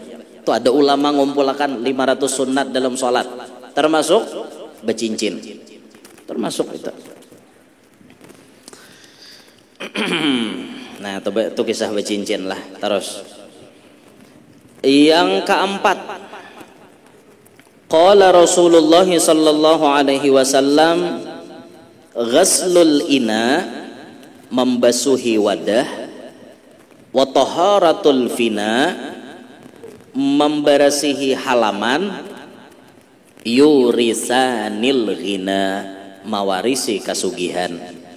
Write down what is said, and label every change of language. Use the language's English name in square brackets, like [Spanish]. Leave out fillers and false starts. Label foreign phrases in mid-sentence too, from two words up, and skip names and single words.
[Banjar] Itu ada ulama ngumpulkan 500 sunnat dalam sholat termasuk bacincin, termasuk itu. Nah itu kisah bacincin lah. Terus yang keempat, [Arabic] qala Rasulullah sallallahu alaihi wasallam ghaslul ina, [Banjar] membasuhi wadah, [Arabic] wa taharatul fina, [Banjar] membersihi halaman, [Arabic] yurisanil ghina, [Banjar] mawarisi kasugihan.